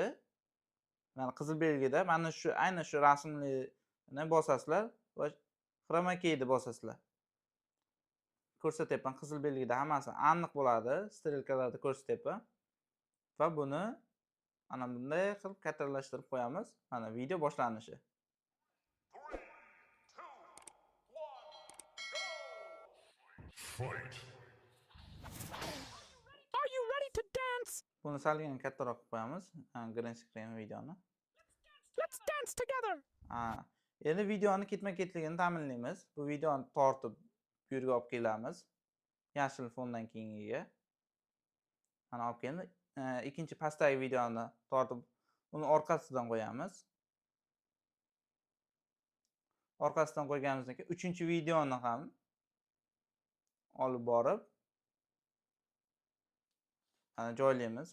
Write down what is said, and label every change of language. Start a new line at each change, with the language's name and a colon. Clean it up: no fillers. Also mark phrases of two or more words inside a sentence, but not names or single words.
Uzbek: Mana qizil belgida mana shu aynan shu rasmni bosasizlar va
English: chroma keyni
Uzbek: bosasizlar. Ko'rsatyapman, qizil belgida hammasi aniq bo'ladi, strelkalarda ko'rsatyapman. Va buni ana bunday qilib kattalashtirib qo'yamiz. Mana video boshlanishi. Fight.
English: Are you ready to dance?
Uzbek: Buni salgina kattaroq qilib qo'yamiz.
English: Green screen
Uzbek: videoni.
English: Let's dance together.
Uzbek: Endi videoni ketma-ketligini ta'minlaymiz. Bu videoni tortib bu yerga olib kelamiz. Yashil fondan keyingiga. Mana olib keldi. Ikkinchi pastdagi videoni tortib uni orqasidan qo'yamiz. Orqasidan qo'yganimizdan keyin uchinchi videoni ham olib borib joylaymiz.